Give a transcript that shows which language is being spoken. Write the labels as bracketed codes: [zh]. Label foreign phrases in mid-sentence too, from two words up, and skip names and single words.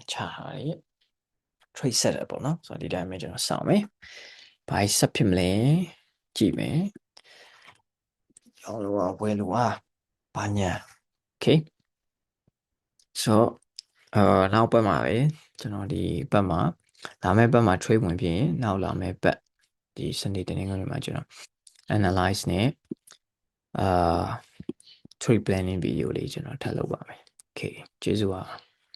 [my] ချထားတယ် [en] trade setup [my] ပေါ့နော်ဆိုတော့ဒီတိုင်းပဲကျွန်တော်စောင့်မယ်ဘာဆက်ဖြစ်မလဲကြည့်မယ်ရောင်းလို့ဝယ်လို့ဘာညာ okay ဆိုနောက်ပတ်မှာပဲကျွန်တော်ဒီပတ်မှာလာမယ့်ပတ်မှာ trade ဝင်ဖြစ်ရင်နောက်လာမယ့်ပတ်ဒီစနေတနင်္ဂနွေမှာကျွန်တော် analyze နဲ့ [en] trade planning video [my] လေးကျွန်တော်ထပ်လုပ်ပါမယ် okay ကျေးဇူးပါ